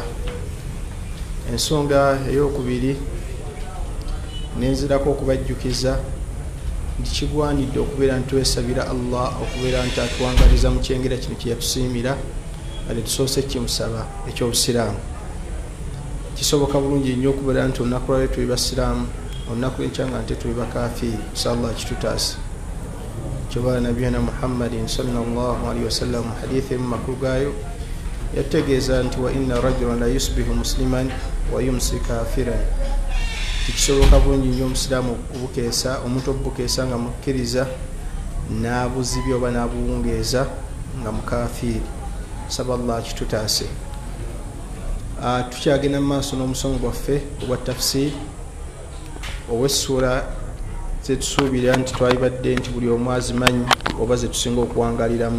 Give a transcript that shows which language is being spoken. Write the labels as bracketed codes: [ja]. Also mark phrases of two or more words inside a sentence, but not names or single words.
[lg] Ensonga ey'okubiri nenzirako okubajjukiza nti kigwanidde okubeera ntwesabira Allah okubeera nti atuwangaliza mu kyengera kino kye yatusiimira ate tusoose kimusaba eky'obusiraamu. Kisoboka bulungi nnyo okubeera nti olunaku lwaleero tuli basiraamu, olunaku lw'enkya nga nte tuli bakafiiri. Inshallah kitutaase. Kyobala nabiyana Muhammadin [ar] صلى الله عليه وسلم [lg] hadithi makulu gayo yategeeza nti [ar] وإن رجلا لا يصبح مسلما ويمسي كافرا. [lg] Kisoboka bulungi nnyo omusiraamu obukeesa, omuntu obukeesa nga mukkiriza n'abuzibya oba n'abuwungeeza nga mukafiiri. Saba Allah kitutaase. Tukyagenda mu maaso n'omusomo gwaffe ogwa tafsiri ow'essuula zetusuubira nti twalibadde nti buli omu azimanyi oba zetusinga okuwangaliramu.